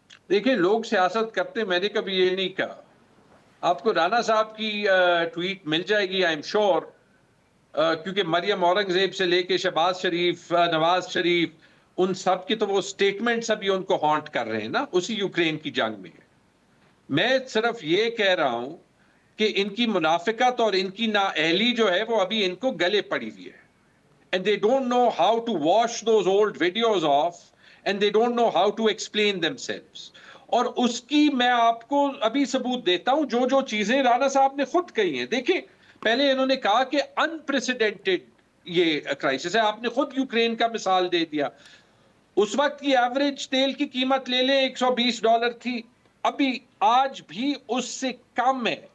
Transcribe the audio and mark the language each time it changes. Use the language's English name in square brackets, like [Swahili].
[Urdu] دیکھیں، لوگ سیاست کرتے، میں نے کبھی یہ نہیں کہا. آپ کو رانا صاحب کی ٹویٹ مل جائے گی [English] I am sure, [Urdu] کیونکہ مریم اورنگزیب سے لے کے شہباز شریف، نواز شریف، ان سب کی تو وہ سٹیٹمنٹس ابھی ان کو ہانٹ کر رہے ہیں نا اسی یوکرین کی جنگ میں. میں صرف یہ کہہ رہا ہوں کہ ان کی منافقت اور ان کی نااہلی جو ہے وہ ابھی ان کو گلے پڑی ہوئی ہے. [English] And they don't know how to wash those old videos off, and they don't know how to explain themselves. [Urdu] اور اس کی میں آپ کو ابھی ثبوت دیتا ہوں، جو چیزیں رانا صاحب نے خود کہی ہیں. دیکھیں، پہلے انہوں نے کہا کہ انپریسیڈنٹڈ یہ کرائسس ہے. آپ نے خود یوکرین کا مثال دے دیا. اس وقت کی ایوریج تیل کی قیمت لے لیں $120 تھی، ابھی آج بھی اس سے کم ہے.